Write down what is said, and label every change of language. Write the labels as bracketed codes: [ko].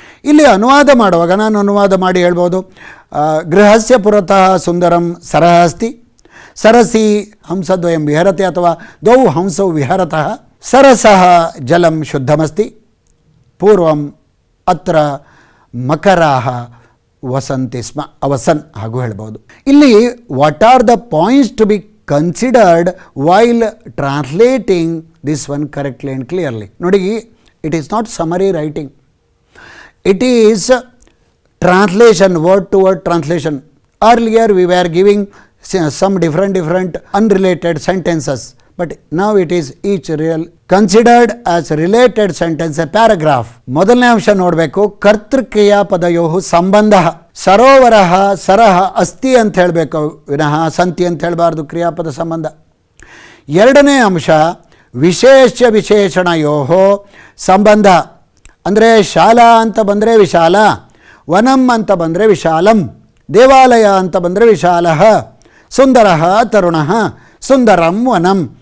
[kn] ಇಲ್ಲಿ ಅನುವಾದ ಮಾಡುವಾಗ ನಾನು ಅನುವಾದ ಮಾಡಿ ಹೇಳ್ಬೋದು, [sa] ಗೃಹಸ್ಯ ಪುರತಃ ಸುಂದರಂ ಸರಃ ಅಸ್ತಿ, ಸರಸಿ ಹಂಸದ್ವಯಂ ವಿಹರತೆ, ಅಥವಾ ದ್ವೌ ಹಂಸೌ ವಿಹರತಃ, ಸರಸಃ ಜಲಂ ಶುದ್ಧಮಸ್ತಿ, ಪೂರ್ವಂ ಅತ್ರ ಮಕರಾಹ ವಸಂತಿ ಸ್ಮ, ಅವಸನ್ [kn] ಹಾಗೂ ಹೇಳ್ಬೋದು. [en] ಇಲ್ಲಿ what are the points to be considered while translating this one correctly and clearly. ನೋಡಿ, it is not summary writing, it is translation, word to word translation. Earlier we were giving some different unrelated sentences, but now it is each real considered as related sentence, a paragraph. [kn] ಮೊದಲನೇ ಅಂಶ ನೋಡಬೇಕು, [sa] ಕರ್ತೃಕ್ರಿಯಾಪದಯೋ ಸಂಬಂಧ. [kn] ಸರೋವರ ಸರಹ ಅಸ್ತಿ ಅಂತ ಹೇಳಬೇಕು ವಿನಃ ಸಂತಿ ಅಂತ ಹೇಳಬಾರ್ದು, ಕ್ರಿಯಾಪದ ಸಂಬಂಧ. ಎರಡನೇ ಅಂಶ [sa] ವಿಶೇಷ ವಿಶೇಷಣಯೋ ಸಂಬಂಧ. [kn] ಅಂದರೆ ಶಾಲಾ ಅಂತ ಬಂದರೆ ವಿಶಾಲ, ವನಂ ಅಂತ ಬಂದರೆ ವಿಶಾಲಂ, ದೇವಾಲಯ ಅಂತ ಬಂದರೆ ವಿಶಾಲಃ, ಸುಂದರ ತರುಣ ಸುಂದರಂ ವನಂ.